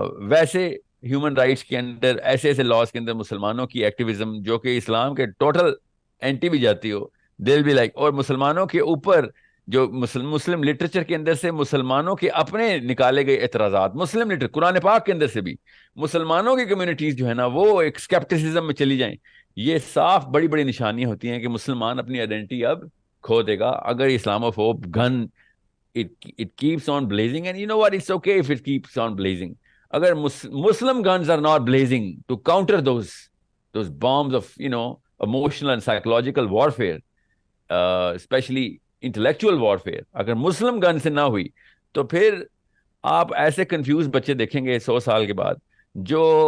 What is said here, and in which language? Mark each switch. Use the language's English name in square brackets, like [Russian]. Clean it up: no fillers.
[Urdu] ویسے human rights کے اندر ایسے ایسے لاز کے اندر مسلمانوں کی ایکٹیویزم جو کہ اسلام کے ٹوٹل اینٹی بھی جاتی ہو, دل بھی لائک, اور مسلمانوں کے اوپر جو مسلم لٹریچر کے اندر سے مسلمانوں کے اپنے نکالے گئے اعتراضات, مسلم لٹریچر قرآن پاک کے اندر سے بھی مسلمانوں کی کمیونٹیز جو ہے نا وہ ایک اسکیپٹسزم میں چلی جائیں, یہ صاف بڑی بڑی نشانیاں ہوتی ہیں کہ مسلمان اپنی آئیڈینٹی اب کھو دے گا اگر اسلاموفوب گن [English] it keeps on blazing. And you know what, it's okay if it keeps on blazing. [Urdu] اگر [English] Muslim guns are not blazing to counter those bombs of emotional and psychological warfare, especially intellectual warfare, [Urdu] اگر مسلم گن سے نہ ہوئی تو پھر آپ ایسے confuse بچے دیکھیں گے 100 سال کے بعد جو